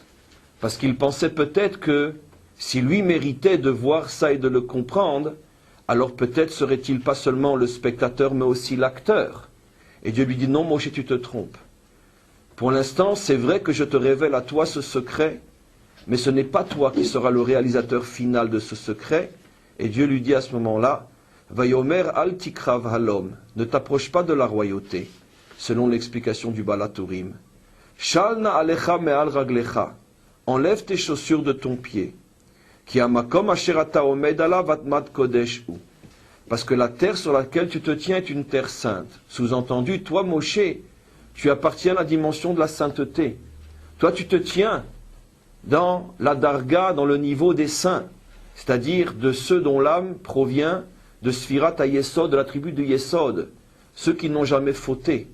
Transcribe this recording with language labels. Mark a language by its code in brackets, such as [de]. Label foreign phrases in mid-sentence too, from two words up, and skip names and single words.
[fr] Parce qu'il pensait peut-être que si lui méritait de voir ça et de le comprendre, alors peut-être serait-il pas seulement le spectateur, mais aussi l'acteur. Et Dieu lui dit, non, Moshe, tu te trompes. Pour l'instant, c'est vrai que je te révèle à toi ce secret, mais ce n'est pas toi qui seras le réalisateur final de ce secret. Et Dieu lui dit à ce moment-là, [he] ויאמר אל תקרב הלום, [fr] ne t'approche pas de la royauté, selon l'explication du Baal HaTurim. [he] של נעליך מעל רגליך. [fr] Enlève tes chaussures de ton pied. [he] כי המקום אשר אתה עומד עליו אדמת קדש הוא. [fr] Parce que la terre sur laquelle tu te tiens est une terre sainte. Sous-entendu, toi, Moshe, tu appartiens à la dimension de la sainteté. Toi, tu te tiens dans la darga, dans le niveau des saints, c'est-à-dire de ceux dont l'âme provient de Sfirat HaYesod, de la tribu de Yesod, ceux qui n'ont jamais fauté.